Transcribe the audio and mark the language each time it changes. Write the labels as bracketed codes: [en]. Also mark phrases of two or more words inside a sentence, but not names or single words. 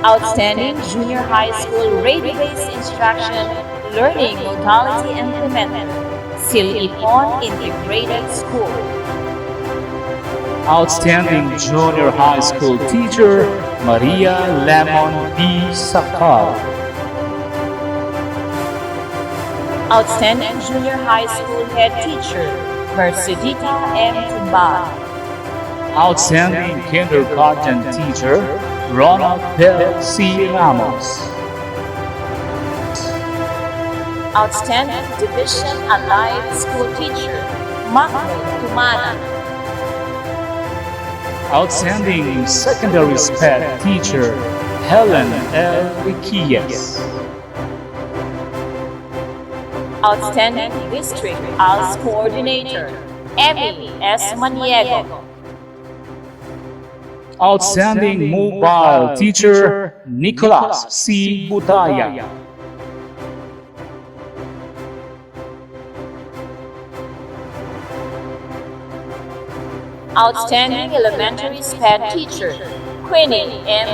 [en] Outstanding Junior High School Radio-Based Instruction Learning Modality Implemented, Silipon Integrated School. Outstanding Junior High School Teacher, Maria Lemon B. Sakal. Outstanding Junior High School Head Teacher, Mercedita M. Timbal. Outstanding Kindergarten Teacher, Ronald Del C. Ramos. Outstanding Division Allied School Teacher, Mahmoud Tumana. Outstanding Secondary SPED Teacher, Helen L. Riquillas. Outstanding District ALS Coordinator, Emmy S. Maniego. Outstanding Mobile Teacher, Nicolas C. Budaya. Outstanding Elementary SPED Teacher, Queenie M.